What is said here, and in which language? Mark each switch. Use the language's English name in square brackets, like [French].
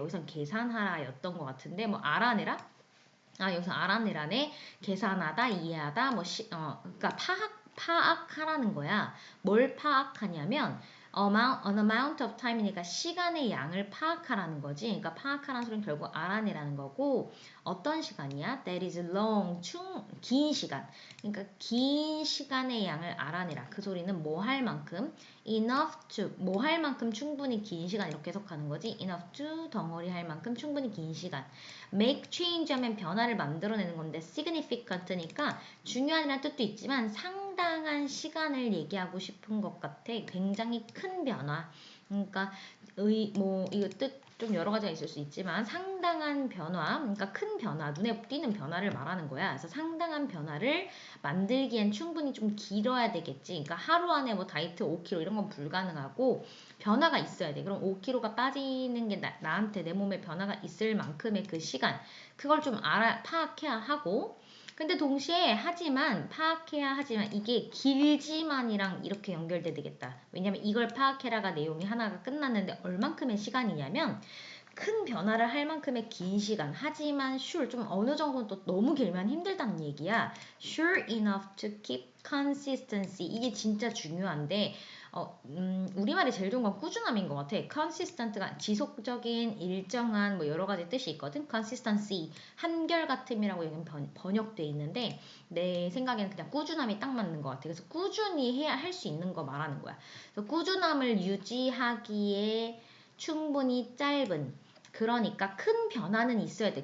[Korean] 여기선 계산하라 였던 것 같은데 뭐 알아내라? 여기서 알아내라네. 계산하다, 이해하다, 그러니까 파악하라는 거야. 뭘 파악하냐면 [English] an amount of time [Korean] 이니까 시간의 양을 파악하라는 거지. 그러니까 파악하라는 소리는 결국 알아내라는 거고 어떤 시간이야? [English] That is long, [Korean] 긴 시간. 그러니까 긴 시간의 양을 알아내라. 그 소리는 뭐 할 만큼 [English] enough to, [Korean] 뭐 할 만큼 충분히 긴 시간 이렇게 해석하는 거지. [English] enough to, [Korean] 덩어리 할 만큼 충분히 긴 시간. [English] make change [Korean] 하면 변화를 만들어내는 건데 significant니까 중요한이라는 뜻도 있지만 상당한 시간을 얘기하고 싶은 것 같아. 굉장히 큰 변화. 그러니까 이거 뜻 좀 여러 가지가 있을 수 있지만 상당한 변화, 그러니까 큰 변화, 눈에 띄는 변화를 말하는 거야. 그래서 상당한 변화를 만들기엔 충분히 좀 길어야 되겠지. 그러니까 하루 안에 뭐 다이어트 5kg 이런 건 불가능하고 변화가 있어야 돼. 그럼 5kg가 빠지는 게 나한테 내 몸에 변화가 있을 만큼의 그 시간, 그걸 좀 파악해야 하고 근데 동시에 파악해야 하지만 이게 길지만이랑 이렇게 연결돼 되겠다. 왜냐면 이걸 파악해라가 내용이 하나가 끝났는데 얼만큼의 시간이냐면 큰 변화를 할 만큼의 긴 시간. 하지만 sure, 좀 어느 정도는 또 너무 길면 힘들다는 얘기야. [English] Sure enough to keep consistency. [Korean] 이게 진짜 중요한데 우리말이 제일 좋은 건 꾸준함인 것 같아. consistent가 지속적인, 일정한 뭐 여러 가지 뜻이 있거든. consistency, 한결같음이라고 여기 번역돼 있는데 내 생각에는 그냥 꾸준함이 딱 맞는 것 같아. 그래서 꾸준히 해야 할 수 있는 거 말하는 거야. 그래서 꾸준함을 유지하기에 충분히 짧은, 그러니까 큰 변화는 있어야 돼.